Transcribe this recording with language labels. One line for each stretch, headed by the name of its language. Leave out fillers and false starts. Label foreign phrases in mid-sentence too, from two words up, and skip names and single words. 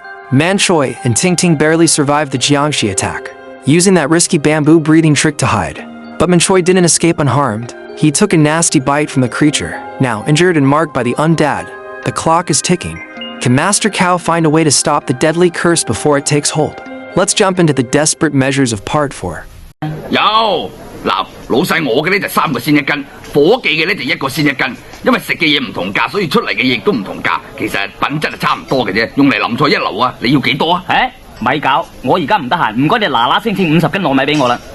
English: Man Choi and Ting Ting barely survived the Jiangxi attack, using that risky bamboo breathing trick to hide. But Man Choi didn't escape unharmed. He took a nasty bite from the creature. Now, injured and marked by the undead, the clock is ticking. Can Master Cao find a way to stop the deadly curse before it takes hold? Let's jump into the desperate measures of Part 4.
Cantonese: 有嗱，老細我嘅呢就3個先1斤，伙計嘅呢就1個先1斤。因為食嘅嘢唔同價，所以出嚟嘅嘢亦都唔同價。其實品質係差唔多嘅啫。用嚟淋菜一流啊！你要幾多啊？咪搞，我而家唔得閒，唔該你嗱嗱聲清50斤糯米俾我啦。